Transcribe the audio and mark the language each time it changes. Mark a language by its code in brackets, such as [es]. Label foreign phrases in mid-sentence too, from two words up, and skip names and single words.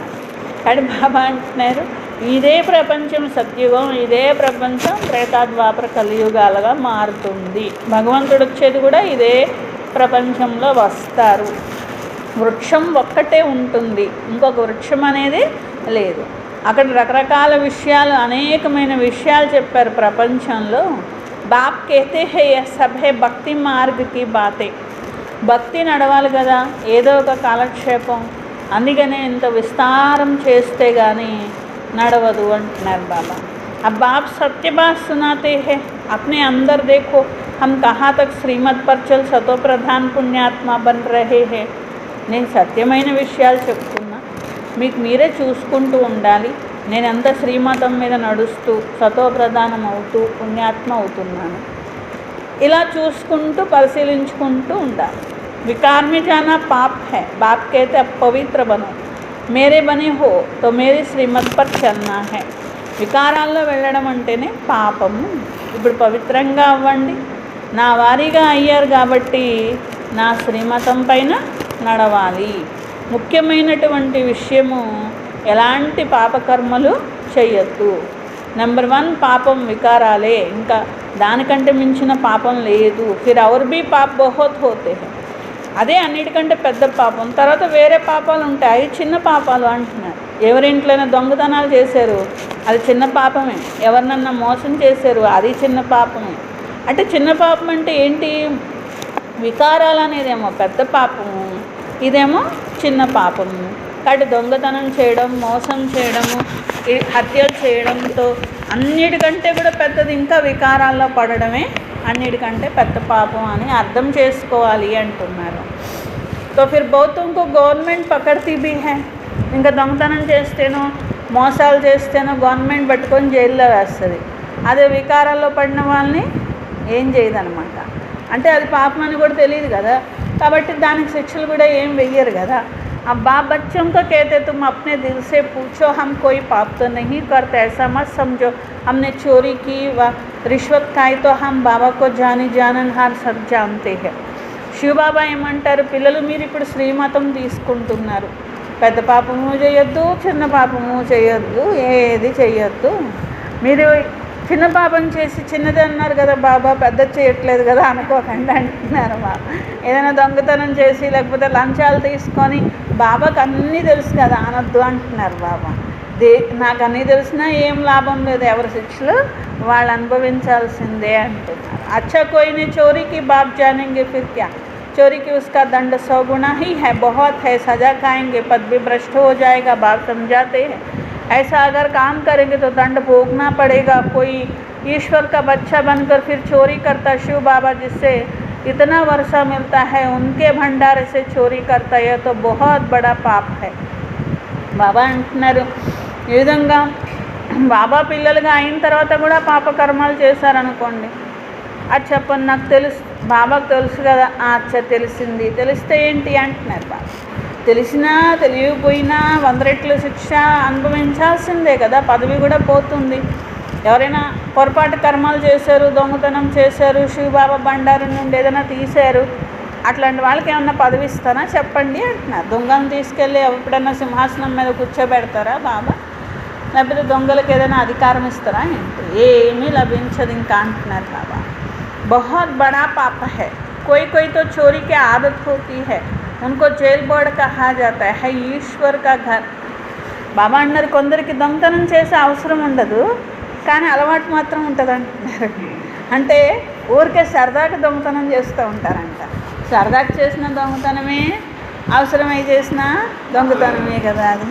[te] కానీ బాబా అంటున్నారు, ఇదే ప్రపంచం సత్యుగం, ఇదే ప్రపంచం త్రేతాద్వాపర కలియుగాలుగా మారుతుంది. భగవంతుడు వచ్చేది కూడా ఇదే ప్రపంచంలో వస్తారు. వృక్షం ఒక్కటే ఉంటుంది, ఇంకొక వృక్షం అనేది లేదు. అక్కడ రకరకాల విషయాలు, అనేకమైన విషయాలు చెప్పారు ప్రపంచంలో. [hi] बाप कहते हैं सभी भक्ति मार्ग की बातें, [te] భక్తి నడవాలి కదా, ఏదో ఒక కాలక్షేపం, అందుకనే ఇంత విస్తారం చేస్తే కానీ నడవదు అంటున్నారు బాబా. [hi] अब आप सत्य बात सुनाते हैं, अपने अंदर देखो हम कहाँ तक श्रीमत पर चल सतो प्रधान पुण्यात्मा बन रहे हैं. [te] నేను సత్యమైన విషయాలు చెప్తున్నా, మీకు మీరే చూసుకుంటూ ఉండాలి. నేను ఎంత శ్రీమతం మీద నడుస్తూ సతో ప్రధానం అవుతూ పుణ్యాత్మ అవుతున్నాను. ఇలా చూసుకుంటూ పరిశీలించుకుంటూ ఉండాలి. [hi] विकार में जाना पाप है, बाप कहते अब पवित्र बनो, मेरे बने हो तो मेरी श्रीमत पर चलना है. [te] వికారాల్లో వెళ్ళడం అంటేనే పాపము. ఇప్పుడు పవిత్రంగా అవ్వండి, నా వారీగా అయ్యారు కాబట్టి నా శ్రీమతం పైన నడవాలి. ముఖ్యమైనటువంటి విషయము, ఎలాంటి పాపకర్మలు చేయొద్దు. నెంబర్ 1 పాపం వికారాలే, ఇంకా దానికంటే మించిన పాపం లేదు. [hi] फिर और भी पाप बहुत होते हैं, [te] అదే అన్నిటికంటే పెద్ద పాపం. తర్వాత వేరే పాపాలు ఉంటాయి, చిన్న పాపాలు అంటున్నారు. ఎవరింట్లోనే దొంగతనాలు చేశారు, అది చిన్న పాపమే. ఎవరినన్నా మోసం చేశారు, అది చిన్న పాపమే. అంటే చిన్న పాపం అంటే ఏంటి? వికారాలు అనేదేమో పెద్ద పాపము, ఇదేమో చిన్న పాపము. కాబట్టి దొంగతనం చేయడం, మోసం చేయడము, హత్యలు చేయడంతో అన్నిటికంటే కూడా పెద్దది ఇంకా వికారాల్లో పడడమే అన్నిటికంటే పెద్ద పాపం అని అర్థం చేసుకోవాలి అంటున్నారు. [hi] तो फिर बहुतको गवर्नमेंट पकड़ती भी है. [te] ఇంకా దొంగతనం చేస్తేనో మోసాలు చేస్తేనో గవర్నమెంట్ పట్టుకొని జైల్లో వేస్తుంది. అదే వికారాల్లో పడిన వాళ్ళని ఏం చేయదనమాట. అంటే అది పాపం అని కూడా తెలియదు కదా, కాబట్టి దానికి శిక్షలు కూడా ఏం వెయ్యరు కదా. [hi] अब बाप बच्चों को कहते तुम अपने दिल से पूछो, हम कोई पाप तो नहीं करते, ऐसा मत समझो हमने चोरी की व रिश्वत खाई तो हम बाबा को जानी जानन हर सब जानते हैं. [te] శివబాబా ఏమంటారు, పిల్లలు మీరు ఇప్పుడు శ్రీమతం తీసుకుంటున్నారు, పెద్ద పాపము చేయొద్దు, చిన్న పాపము చేయొద్దు, ఏది చేయొద్దు. మీరు చిన్న పాపం చేసి చిన్నది అన్నారు కదా బాబా, పెద్ద చేయట్లేదు కదా అనుకోకండి అంటున్నారు బాబా. ఏదైనా దొంగతనం చేసి లేకపోతే లంచాలు తీసుకొని బాబాకు అన్నీ తెలుసు కదా అనొద్దు అంటున్నారు బాబా. నాకు అన్నీ తెలిసినా ఏం లాభం లేదు, ఎవరి శిక్షలు వాళ్ళు అనుభవించాల్సిందే అంటున్నారు. [hi] अच्छा कोई ने चोरी की बाप जानेंगे फिर क्या, चोरी की उसका दंड 100 गुना ही है, बहुत है, सजा खाएंगे, पद भी भ्रष्ट हो जाएगा. बाप समझाते हैं ऐसा अगर काम करेंगे तो दंड भोगना पड़ेगा. कोई ईश्वर का बच्चा बनकर फिर चोरी करता, शिव बाबा जिससे इतना वर्षा मिलता है उनके भंडारे से चोरी करता, यह तो बहुत बड़ा पाप है. [te] బాబా అంటున్నారు, ఈ విధంగా బాబా పిల్లలుగా అయిన తర్వాత కూడా పాపకర్మాలు చేశారనుకోండి, అది చెప్పండి నాకు తెలుసు, బాబాకు తెలుసు కదా, అచ్చా తెలిసింది, తెలిస్తే ఏంటి అంటున్నారు బాబా. తెలిసినా తెలియకపోయినా 100 రెట్లు శిక్ష అనుభవించాల్సిందే కదా, పదవి కూడా పోతుంది. ఎవరైనా పొరపాటు కర్మాలు చేశారు, దొంగతనం చేశారు, శివబాబా బండారు నుండి ఏదైనా తీశారు, అట్లాంటి వాళ్ళకి ఏమన్నా పదవి ఇస్తారా చెప్పండి అంటున్నారు. దొంగలను తీసుకెళ్ళి ఎప్పుడైనా సింహాసనం మీద కూర్చోబెడతారా బాబా, లేకపోతే దొంగలకు ఏదైనా అధికారం ఇస్తారా ఏంటి? ఏమీ లభించదు ఇంకా అంటున్నారు బాబా. [hi] बहुत बड़ा पाप है, कोई कोई तो चोरी की आदत होती है, उनको जेल बोर्ड कहा जाता है, ఈశ్వర్ का घर. [te] బాబా అన్నారు కొందరికి దొంగతనం చేసే అవసరం ఉండదు, కానీ అలవాటు మాత్రం ఉంటుంది అంటున్నారు. అంటే ఊరికే సరదాగా దొంగతనం చేస్తూ ఉంటారంట. సరదాగా చేసిన దొంగతనమే, అవసరమై చేసిన దొంగతనమే కదా అది.